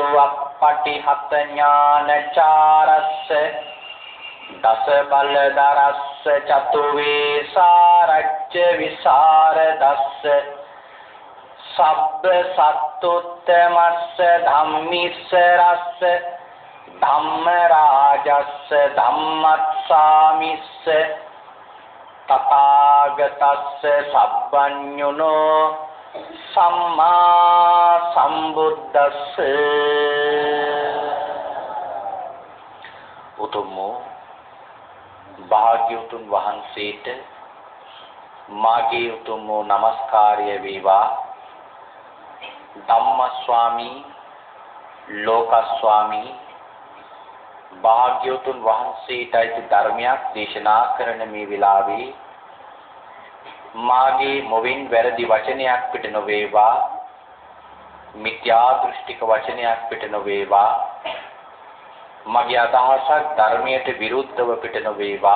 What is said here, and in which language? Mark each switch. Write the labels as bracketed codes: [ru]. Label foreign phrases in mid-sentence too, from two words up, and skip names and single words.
[pi] අප්පටිහත ඥානචාරස්ස දස බලදරස්ස චතු වේසාරච්ච විසරදස්ස සබ්බ සත්තුත්තමස්ස ධම්මිස්ස රස්ස ධම්ම රාජස්ස ධම්මස්සාමිස්ස තථාගතස්ස සබ්බඤුනෝ සම්මා සම්බුද්දස්ස. [si] උතුම් භාග්‍යවතුන් වහන්සේට මාගේ උතුම් නමස්කාරය වේවා. ධම්මස්වාමී ලෝකස්වාමී භාග්‍යවතුන් වහන්සේටයි ධර්මයක් දේශනා කරන මේ වෙලාවේ මාගේ මොවින් වැරදි වචනයක් පිට නොවේවා, මිත්‍යා දෘෂ්ටික වචනයක් පිට නොවේවා, මගේ අදහසක් ධර්මයට විරුද්ධව පිට නොවේවා.